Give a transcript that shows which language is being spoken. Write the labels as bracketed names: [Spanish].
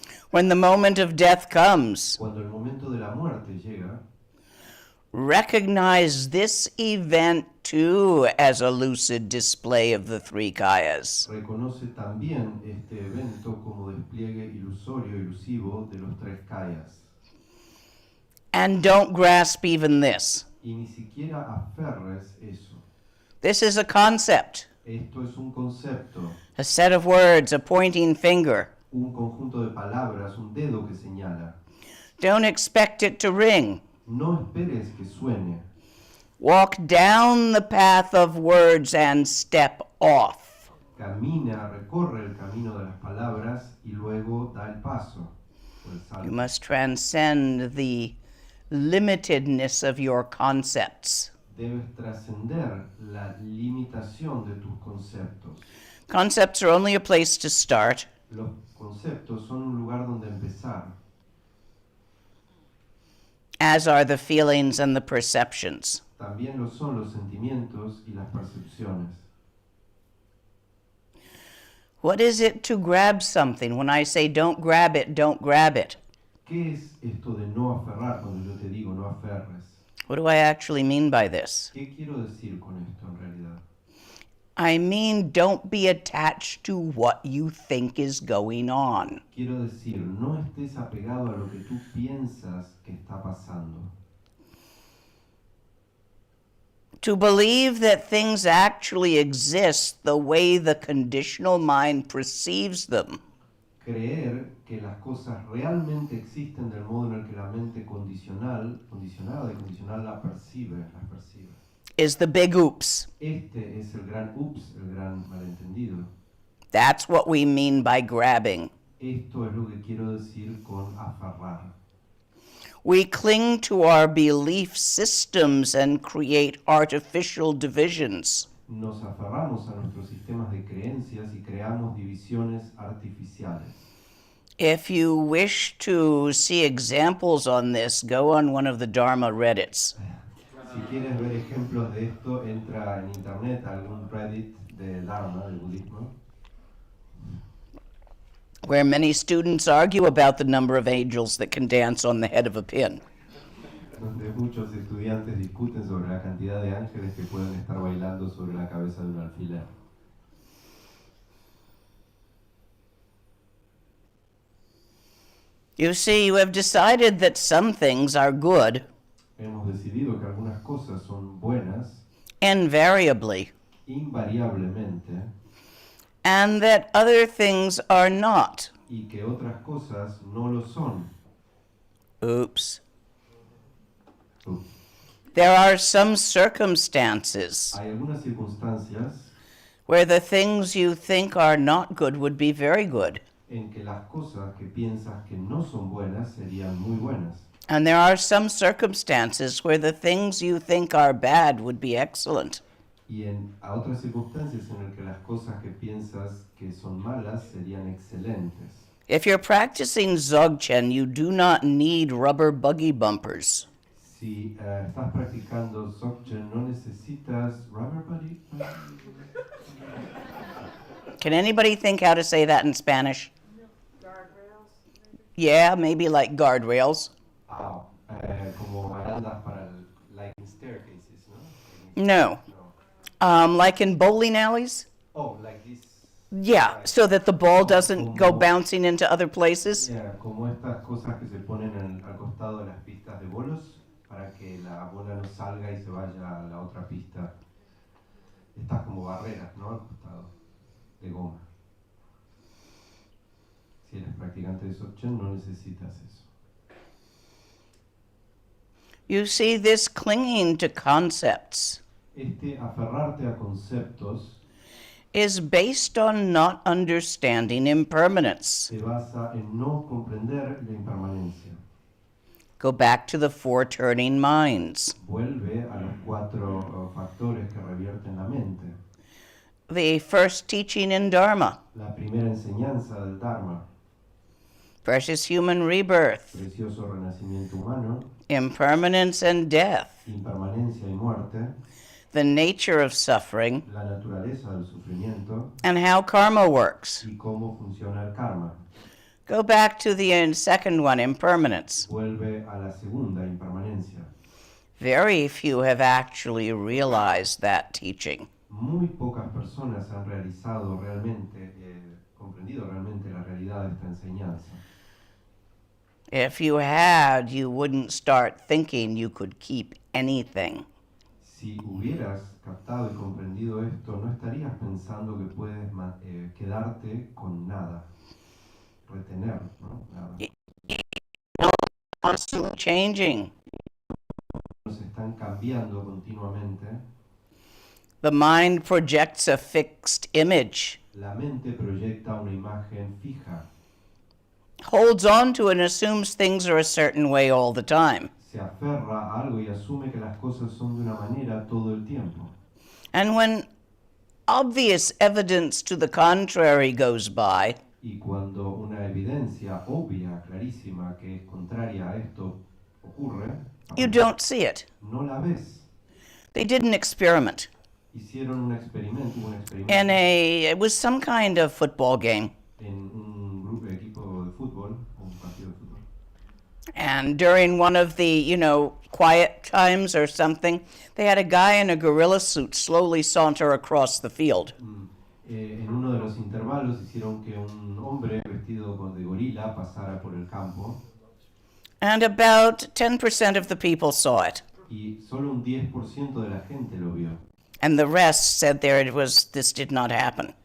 [English] When the moment of death comes, [Spanish] Cuando el momento de la muerte llega, [English] recognize this event too as a lucid display of the three kayas. [Spanish] reconoce también este evento como despliegue ilusorio, ilusivo de los tres kayas. [English] And don't grasp even this. [Spanish] Y ni siquiera aferres eso. [English] This is a concept, [Spanish] Esto es un concepto, [English] a set of words, a pointing finger. [Spanish] un conjunto de palabras, un dedo que señala. [English] Don't expect it to ring. [Spanish] No esperes que suene. [English] Walk down the path of words and step off. [Spanish] Camina, recorre el camino de las palabras y luego da el paso, o el [English] You [Spanish] salto. [English] must transcend the limitedness of your concepts. [Spanish] Debes trascender la limitación de tus conceptos. [English] Concepts are only a place to start. [Spanish] Los conceptos son un lugar donde empezar, [English] As are the feelings and the perceptions. [Spanish] también lo son los sentimientos y las percepciones. [English] What is it to grab something? When I say don't grab it, don't grab it. [Spanish] ¿Qué es esto de no aferrar cuando yo te digo no aferres? [English] What do I actually mean by this? [Spanish] ¿Qué quiero decir con esto en realidad? [English] I mean, don't be attached to what you think is going on. [Spanish] Quiero decir, no estés apegado a lo que tú piensas que está pasando. [English] To believe that things actually exist the way the conditional mind perceives them [Spanish] Creer que las cosas realmente existen del modo en el que la mente condicionada y condicional las percibe. [English] is the big oops. [Spanish] Este es el gran ups, el gran malentendido. [English] That's what we mean by grabbing. [Spanish] Esto es lo que quiero decir con aferrar. [English] We cling to our belief systems and create artificial divisions. [Spanish] Nos aferramos a nuestros sistemas de creencias y creamos divisiones artificiales. [English] If you wish to see examples on this, go on one of the Dharma Reddits. [Spanish] Si quieres ver ejemplos de esto, entra en internet a algún Reddit de Dharma, del budismo, [English] Where many students argue about the number of angels that can dance on the head of a pin. [Spanish] donde muchos estudiantes discuten sobre la cantidad de ángeles que pueden estar bailando sobre la cabeza de un alfiler. [English] You see, you have decided that some things are good, [Spanish] Hemos decidido que algunas cosas son buenas, [English] invariably, [Spanish] invariablemente, [English] and that other things are not. [Spanish] y que otras cosas no lo son. [English] Oops. [Spanish] Ups. [English] There are some circumstances [Spanish] Hay algunas circunstancias [English] where the things you think are not good would be very good. [Spanish] en que las cosas que piensas que no son buenas serían muy buenas. [English] And there are some circumstances where the things you think are bad would be excellent. [Spanish] Y a otras circunstancias en las que las cosas que piensas que son malas serían excelentes. [English] If you're practicing Dzogchen, you do not need rubber buggy bumpers. [Spanish] Si estás practicando Dzogchen, no necesitas [English] rubber buddy. Can anybody think how to say that in Spanish? Guardrails? Yeah, maybe like guardrails. [Spanish] Como barandas para [English] like in staircases, [Spanish] no? [English] No. No. Like in bowling alleys? Oh, like this. Yeah, Right. so that the ball doesn't go [Spanish] Como- [English] bouncing into other places. [Spanish] Yeah, como estas cosas que se ponen al costado de las pistas de bolos para que la bola no salga y se vaya a la otra pista. Estas como barreras, ¿no? Al costado de goma. Si eres practicante de Dzogchen, no necesitas eso. [English] You see, this clinging to concepts [Spanish] Aferrarte a conceptos [English] is based on not understanding impermanence. [Spanish] se basa en no comprender la impermanencia. [English] Go back to the four turning minds. [Spanish] Vuelve a los 4 factores que revierten la mente. [English] The first teaching in Dharma, [Spanish] La primera enseñanza del Dharma, [English] precious human rebirth, [Spanish] precioso renacimiento humano, [English] impermanence and death, [Spanish] impermanencia y muerte, [English] the nature of suffering, [Spanish] la naturaleza del sufrimiento [English] and how karma works. [Spanish] y cómo funciona el karma. [English] Go back to the second one, impermanence. [Spanish] Vuelve a la segunda, impermanencia. [English] Very few have actually realized that teaching. [Spanish] Muy pocas personas han realizado realmente, comprendido realmente la realidad de esta enseñanza. [English] If you had, you wouldn't start thinking you could keep anything. [Spanish] Si hubieras captado y comprendido esto, no estarías pensando que puedes quedarte con nada, retener, ¿no? Nada. [English] Constantly changing. [Spanish] Se están cambiando continuamente. [English] The mind projects a fixed image, [Spanish] La mente proyecta una imagen fija, [English] holds on to and assumes things are a certain way all the time. [Spanish] se aferra a algo y asume que las cosas son de una manera todo el tiempo. [English] And when obvious evidence to the contrary goes by, [Spanish] Y cuando una evidencia obvia, clarísima, que es contraria a esto ocurre, [English] you don't see it. [Spanish] no la ves. [English] They did an experiment. [Spanish] Hicieron un experimento, [English] It was some kind of football game. [Spanish] En un grupo de equipo de fútbol, un partido de fútbol. [English] And during one of the, quiet times or something, they had a guy in a gorilla suit slowly saunter across the field. [Spanish] En uno de los intervalos hicieron que un hombre vestido de gorila pasara por el campo [English] And about 10% of the people saw it. [Spanish] y solo un 10% de la gente lo vio. [English] And the rest said this did not happen.